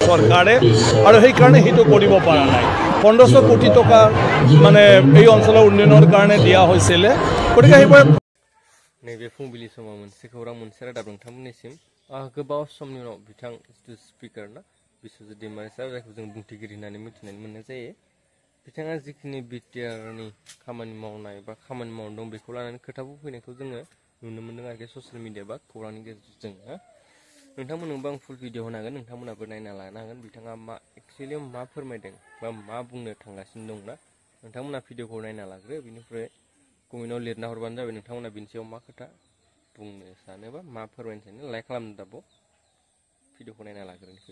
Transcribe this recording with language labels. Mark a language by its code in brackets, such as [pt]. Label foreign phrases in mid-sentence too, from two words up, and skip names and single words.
[as] চৰকাৰে আৰু সেইকাৰণে সেইটো কৰিব পৰা নাই 1500 কোটি টকা মানে এই অঞ্চলৰ উন্নয়নৰ কাৰণে দিয়া হৈছিলে গতিকে সেইবোৰ [brx] नैबे फुंबिलि समाव मोनसे खौरां मोनसे रादाब नोंथांमोननिसिम गोबाव समनि उनाव बिथां स्पिकार ना बिश्वजित दैमारि सार जायखौ जों बुंथिगिरि होननानै मिथिनानै मोननाय जायो बिथाङा जिखिनि बिटिआरनि खामानि मावनाय बा खामानि मावनो दं बेखौ लानानै खोथा बुंफैनायखौ जोङो नुनो मोन्दों आरोखि [en] social media [brx] बा खौरांनि गेजेरजों नोंथांमोननोबो आं [en] full video [brx] होनो हागोन नोंथांमोनाबो नायना लानो हागोन बिथाङा मा एक्सुवेलि मा फोरमायदों बा मा बुंनो थांगासिनो दंना नोंथांमोना भिडिअखौ नायना लाग्रो बिनिफ्राय कमेन्टआव लिरना हरबानो जाबाय नोंथांमोना बिनि सायाव मा खोथा बुंनो सानोबा मा फोरमायनो सानो लाइक खालामनो दाबो भिडिअखौ नायना लाग्रोनोसै